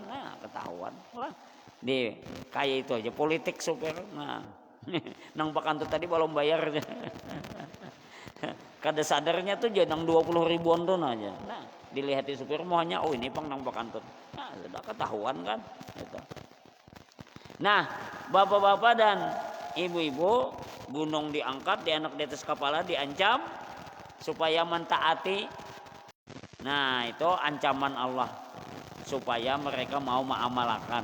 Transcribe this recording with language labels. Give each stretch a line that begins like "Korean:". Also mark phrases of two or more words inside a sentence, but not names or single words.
Banjar: Nah, ketahuan. Wah. Di kayak itu aja politik supir. Nah. Nang bakantut tadi belum bayar. Kada sadarnya tuh jadi nang 20 ribuan tuh aja. Nah, dilihatin supirmu hanya oh ini bang nang bakantut. Nah, sudah ketahuan kan. Itu. Nah, bapak-bapak dan ibu-ibu, gunung diangkat, dianak di atas kepala, diancam supaya mentaati. Nah, itu ancaman Allah supaya mereka mau mengamalkan.